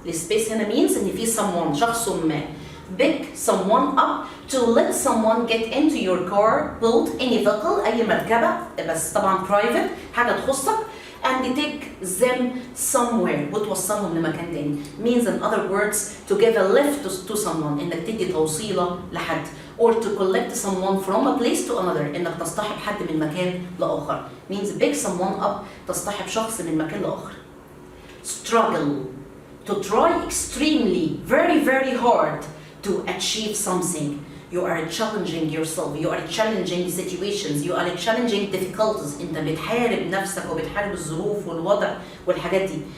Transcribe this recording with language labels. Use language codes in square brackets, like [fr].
[ar] السبيس هنا [en] means [ar] إن في [en] someone [ar] شخص ما. [en] Pick someone up to let someone get into your car, boat, any vehicle [ar] أي مركبة بس طبعا [en] private [ar] حاجة تخصك. [en] And take them somewhere [ar] وتوصلهم لمكان تاني. [en] Means in other words to give a lift to someone [ar] إنك تدي توصيلة لحد. [en] Or to collect someone from a place to another [ar] إنك تصطحب حد من مكان لآخر. [en] Means pick someone up [ar] تصطحب شخص من مكان لآخر. [en] Struggle to try extremely very hard to achieve something. You are challenging yourself, you are challenging situations, you are challenging difficulties. [ar] انت بتحارب نفسك وبتحارب الظروف والوضع والحاجات دي.